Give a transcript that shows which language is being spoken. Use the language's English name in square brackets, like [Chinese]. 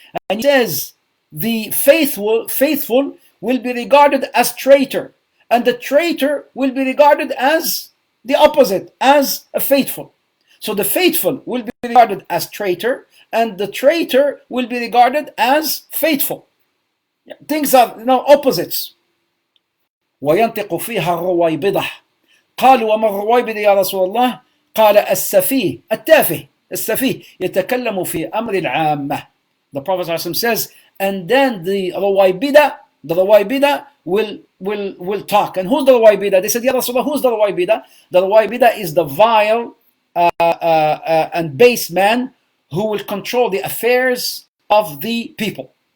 [English] And he says the faithful will be regarded as traitor, and the traitor will be regarded as the opposite, as a faithful. So the faithful will be regarded as traitor, and the traitor will be regarded as faithful. Things are opposites. [Arabic] وَيَنْطِقُ فِيهَا الرُّوَيْبِضَةُ قالوا وما الرويبضة يا رسول الله قال السفيه التافه السفيه يتكلم في أمر العامة. [English] The Prophet says, and then the Ruwaybida will talk. And who's the Ruwaybida? They said, Ya Rasulullah, who's the Ruwaybida? The Ruwaybida is the vile and base man who will control the affairs of the people.